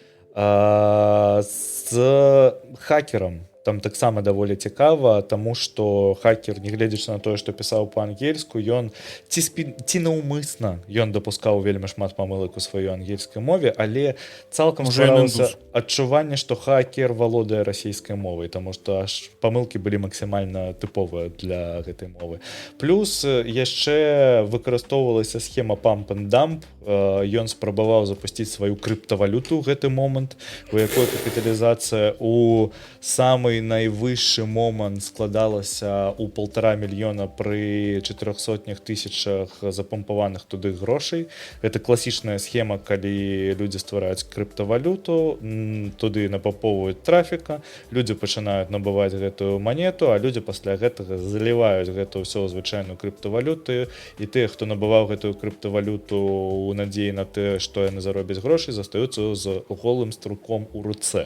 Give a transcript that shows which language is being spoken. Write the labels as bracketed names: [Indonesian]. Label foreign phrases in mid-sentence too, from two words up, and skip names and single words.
[Belarusian] З хакерам там таксама даволі цікава, таму што хакер, нягледзячы на тое, што пісаў па-ангельску, ён ці наўмысна ён дапускаў вельмі шмат памылак у сваёй ангельскай мове, але цалкам стваралася адчуванне, што хакер валодае расійскай мовай, таму што аж памылкі былі максімальна тыповыя для гэтай мовы. Плюс яшчэ выкарыстоўвалася схема [English] pump and dump, [Belarusian] ён спрабаваў запусціць сваю крыптавалюту ў гэты момант, у якой капіталізацыя у самы найвышшы момант складалася ў 1,5 мільёна пры 400 тысячах запампаваных туды грошай. Гэта класічная схема, калі людзі ствараюць крыптавалюту, туды напампоўваюць трафіка, людзі пачынаюць набываць гэтую манету, а людзі пасля гэтага заліваюць гэта ўсё ў звычайную крыптавалюту, і тыя, хто набываў гэтую крыптавалюту у надзеі на тое, што яны заробяць грошай, застаюцца з голым струком у руцэ.